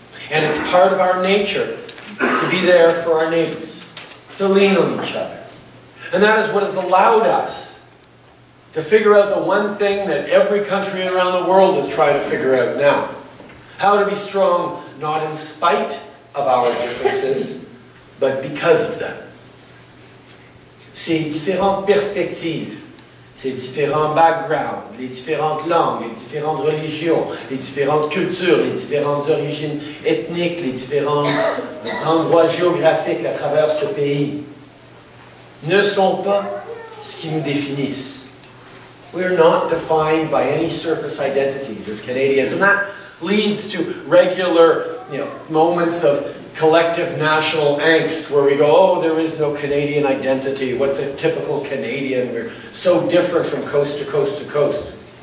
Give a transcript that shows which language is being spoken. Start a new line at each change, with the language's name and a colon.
English: And it's part of our nature to be there for our neighbors, to lean on each other. And that is what has allowed us to figure out the one thing that every country around the world is trying to figure out now. How to be strong, not in spite of our differences, but because of them.
French: Ces différentes perspectives, ces différents backgrounds, les différentes langues, les différentes religions, les différentes cultures, les différentes origines ethniques, les différents endroits géographiques à travers ce pays ne sont pas ce qui nous définissent.
English: We are not defined by any surface identities as Canadians, and that leads to regular, moments of collective national angst where we go, oh, there is no Canadian identity. What's a typical Canadian? We're so different from coast to coast to coast.